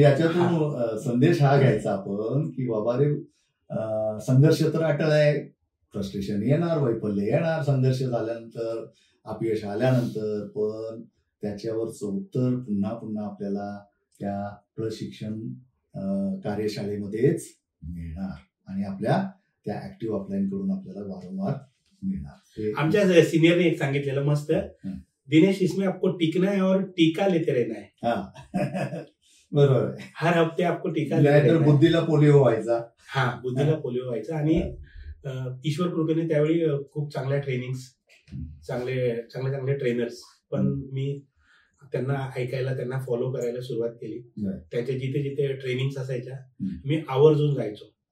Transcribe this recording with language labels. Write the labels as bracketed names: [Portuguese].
[Marathi] याच्यातून संदेश हा घ्यायचा आपण की बाबा रे, संघर्ष तर अटळ आहे, फ्रस्ट्रेशन येणार, वैफल्य येणार, संघर्ष झाल्यानंतर, अपयश आल्यानंतर, पण त्याच्यावरचं उत्तर पुन्हा पुन्हा आपल्याला त्या प्रशिक्षण कार्यशाळेमध्येच मिळणार आणि आपल्या त्या ऍक्टिव्ह अपलाईन कडून आपल्याला वारंवार मिळणार. आमच्या सिनियरने एक सांगितलेलं मस्त, दिनेश [Hindi] इसमें आपको टिकना है और टीका लेते रहना है. [Marathi] बरोबर आहे. [Hindi] हर हफ्ते आपको टीका [Marathi] बुद्धीला पोलिओ व्हायचा. बुद्धीला पोलिओ व्हायचा. आणि ईश्वर कृपेने त्यावेळी खूप चांगल्या ट्रेनिंग्स, चांगले ट्रेनर्स पण मी त्यांना ऐकायला, त्यांना फॉलो करायला सुरुवात केली. त्याच्या जिथे जिथे ट्रेनिंग्स असायच्या मी आवर्जून जायचो.